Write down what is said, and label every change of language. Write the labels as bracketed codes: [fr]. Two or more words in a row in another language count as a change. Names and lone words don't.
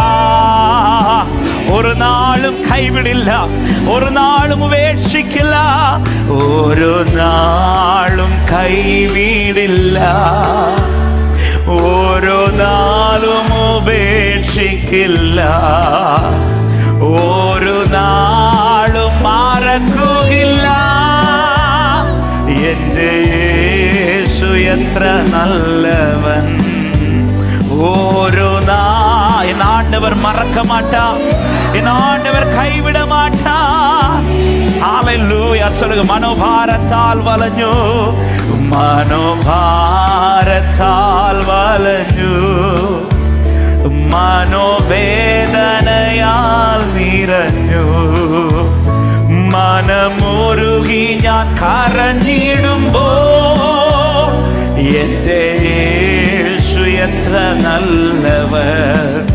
[ml] ഒരു നാളും കൈവിടില്ല, ഒരു നാളും ഉപേക്ഷിക്കില്ല, ഒരു നാളും കൈവിടില്ല, ഒരു നാളും ഉപേക്ഷിക്കില്ല, ഒരു നാളും മറക്കുകയില്ല. എൻ്റെ യേശു എത്ര നല്ലവൻ. [ta] ഓരോ என் ஆண்டவர் மறக்க மாட்டார், என் ஆண்டவர் கைவிட மாட்டார். ஹல்லேலூயா. சொல்லுங்க, மனோபாரத்தால் வலஞ்சு, மனோபாரத்தால் வலஞ்சு, [ml] മനോവേദനയാൽ നിറഞ്ഞു, മനമുരുകി ഞാൻ കരഞ്ഞിടുമ്പോൾ എൻ്റെ യേശു എത്ര നല്ലവർ.